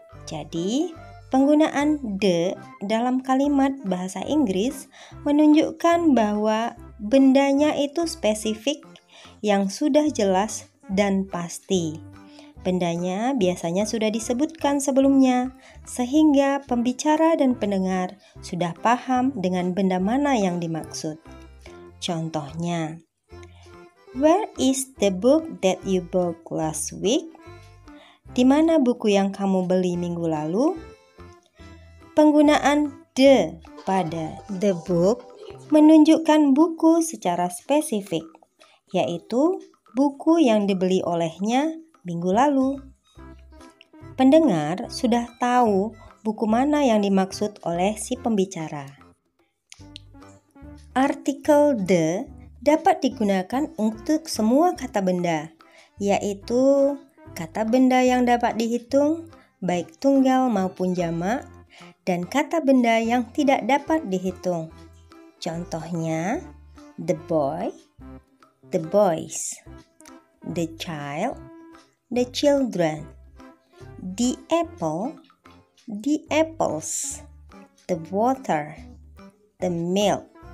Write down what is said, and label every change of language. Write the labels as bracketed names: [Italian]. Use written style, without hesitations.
[Indonesian] Jadi penggunaan the dalam kalimat bahasa Inggris menunjukkan bahwa bendanya itu spesifik yang sudah jelas dan pasti. Bendanya biasanya sudah disebutkan sebelumnya, sehingga pembicara dan pendengar sudah paham dengan benda mana yang dimaksud. [English] Contohnya, where is the book that you bought last week? [Indonesian] Di mana buku yang kamu beli minggu lalu? Penggunaan the pada the book menunjukkan buku secara spesifik, yaitu buku yang dibeli olehnya minggu lalu. Pendengar sudah tahu buku mana yang dimaksud oleh si pembicara. Artikel the dapat digunakan untuk semua kata benda, yaitu kata benda yang dapat dihitung, baik tunggal maupun jamak, dan kata benda yang tidak dapat dihitung. [English] Contohnya, the boy, the boys, the child, the children, the apple, the apples, the water, the milk.